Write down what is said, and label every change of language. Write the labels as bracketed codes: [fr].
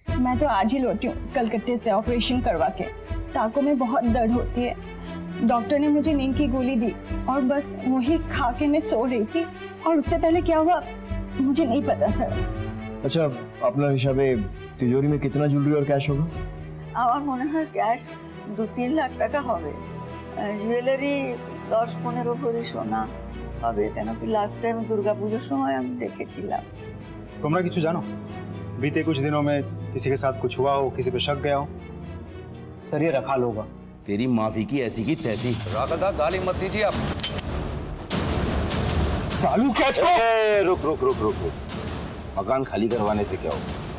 [hi] मैं तो आज ही लौटी हूँ कलकत्ते से ऑपरेशन करवा के। टाँकों में बहुत दर्द होती है। डॉक्टर ने मुझे नींद की गोली दी और बस वही खा के मैं सो रही थी और उससे पहले क्या हुआ मुझे नहीं पता सर। अच्छा, अपना हिसाबे तिजोरी में कितना ज्वेलरी और कैश होगा? [bn] আমার মনে হয় ক্যাশ 2-3 লাখ টাকা হবে। জুয়েলারি 10-15 ভরি সোনা হবে, কেন কি লাস্ট টাইম দুর্গাপূজার সময় আমি দেখেছিলাম। तुमरा किछु जानो? [hi] बीते कुछ दिनों में किसी के साथ कुछ हुआ हो, किसी पे शक गया हो? सर ये रखाल होगा। तेरी माफी की ऐसी की तैसी। राधा गाली मत दीजिए आप। चालू कैच को। रुक रुक रुक रुक रुक, मकान खाली करवाने से क्या होगा?